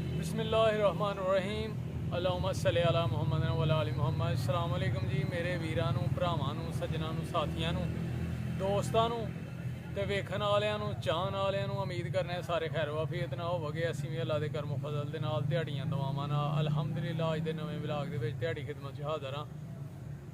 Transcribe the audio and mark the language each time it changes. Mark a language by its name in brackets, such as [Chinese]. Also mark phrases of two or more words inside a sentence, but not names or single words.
[Arabic] بسم الله الرحمن الرحيم اللهم صل على محمد وعلى آل محمد. السلام عليكم [Punjabi] ਜੀ ਮੇਰੇ ਵੀਰਾਂ ਨੂੰ, ਭਰਾਵਾਂ ਨੂੰ, ਸੱਜਣਾਂ ਨੂੰ, ਸਾਥੀਆਂ ਨੂੰ, ਦੋਸਤਾਂ ਨੂੰ ਤੇ ਵੇਖਣ ਵਾਲੀਆਂ ਨੂੰ, ਚਾਹਣ ਵਾਲੀਆਂ ਨੂੰ। ਉਮੀਦ ਕਰਨੇ ਸਾਰੇ ਖ਼ੈਰ ਵਾਫ਼ੀਅਤ ਨਾਲ ਹੋਵੋਗੇ। ਅਸੀਂ ਭੀ ਅੱਲ੍ਹਾ ਦੇ ਕਰਮ ਫ਼ਜ਼ਲ ਦੇ ਨਾਲ ਦਿਹਾੜੀਆਂ ਦੁਆਵਾਂ ਨਾਲ ਅਲਹਮਦੁਲਿੱਲਾਹ ਅੱਜ ਦੇ ਨਵੇਂ ਵਿਲਾਗ ਦੇ ਵਿਚ ਦਿਹਾੜੀ ਖ਼ਿਦਮਤ ਚ ਹਾਜ਼ਰ ਹਾਂ।